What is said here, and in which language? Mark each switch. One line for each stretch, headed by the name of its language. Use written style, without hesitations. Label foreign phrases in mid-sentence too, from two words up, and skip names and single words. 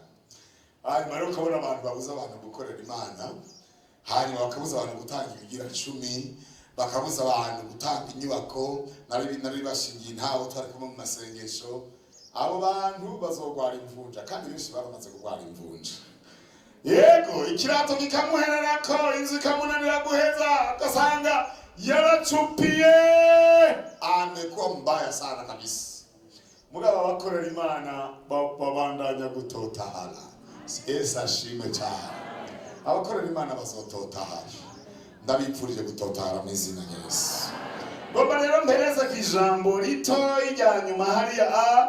Rundi: Hanyuma rero ukabona abantu babuza abantu gukorera Imana, hanyuma bakabuza abantu gutanga ibigira 10, bakabuza abantu gutanga inyubako. Nari bashingiye ntaho twari kumwe mu masengesho. Abo bantu bazogwara imvunja, kandi benshi baramaze kugwara imvunja. Yego, ikirato kikamuhererako, inzu ikamunanira guheza, ugasanga yaracupiye.
Swahili: Amekuwa mbaya sana kabisa.
Rundi: Mugabo abakorera Imana babandanya gutotahara. Yesu ashimwe cyane. Abakorera Imana bazototahara. Ndabipfurije gutotahara mu izina rya Yesu. Ngomba rero mpereza kijambo rito ijya nyuma hariya.